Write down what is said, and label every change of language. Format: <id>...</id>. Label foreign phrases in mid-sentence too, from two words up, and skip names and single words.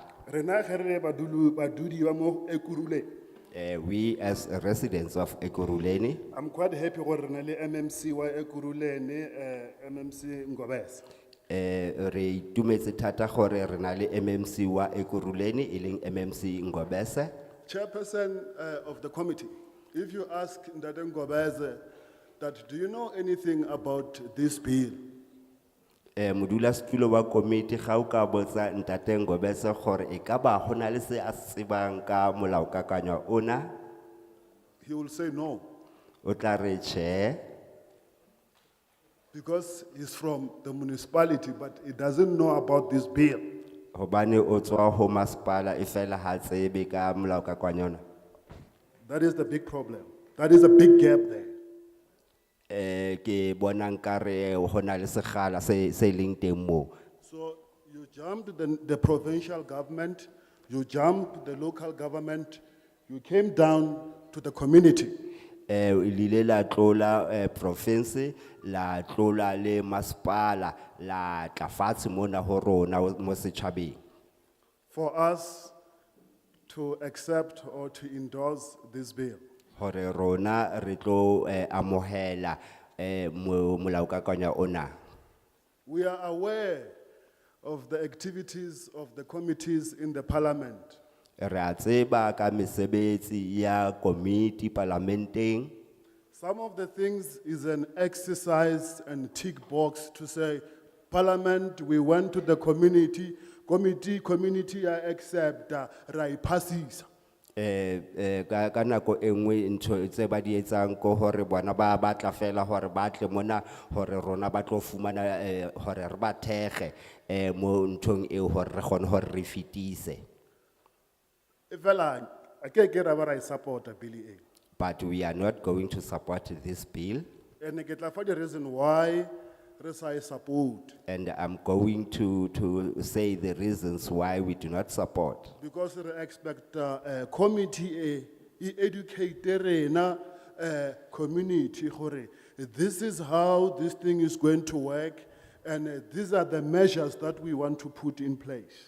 <st>Rena ge re badudi ba mo Ekurhuleni.</st> <en>We as residents of Ekurhuleni, I'm quite happy</en> <st>gore re na le MMC wa Ekurhuleni,</st> <en>MMC Ngobese.</en> <st>re itumetse thata gore re na le MMC wa Ekurhuleni e leng MMC Ngobese.</st> <en>Chairperson of the committee, if you ask Ndate Ngobese that do you know anything about this bill?</en> <st>Modula setulo wa committee ga o ka botsa Ntate Ngobese gore e ka ba hona le se a se tsebang ka molaokakanywa ona,</st> <en>He will say no,</en> <st>o tla re tjhe.</st> <en>because he's from the municipality, but he doesn't know about this bill.</en> <st>Hobane o tswa ho masepala e fela ha tsebe ka molaokakanywa ona.</st> <en>That is the big problem. That is a big gap there.</en> <st>Ke bona nkare hona le sekgala se leng teng mo.</st> <en>So you jumped the provincial government, you jumped the local government, you came down to the community.</en> <st>Lile la tlola province, la tlola le masepala, la tla fatshe mona ho rona mo setjhabeng.</st> <en>For us to accept or to endorse this bill.</en> <st>Hore rona re tlo amohela molaokakanywa ona.</st> <en>We are aware of the activities of the committees in the parliament.</en> <st>Re a tseba ka mesebetsi ya committee parlamenteng.</st> <en>Some of the things is an exercise and tick box to say, Parliament, we went to the community accept,</en> <st>ra ipasisa. Ka nako e nngwe ntho tse ba di etsang ko hore bona ba batla fela hore ba tle mona hore rona ba tlo fumana hore re ba thege mo nthong eo hore re kgone hore re fitise. Ifela, akeke ra ba ra support Billy A.</st> <en>But we are not going to support this bill.</en> <st>And ke tla fa di</st> <en>reason why</en> <st>re sa e support.</st> <en>And I'm going to say the reasons why we do not support. Because we expect a committee educate rena community gore this is how this thing is going to work and these are the measures that we want to put in place.</en>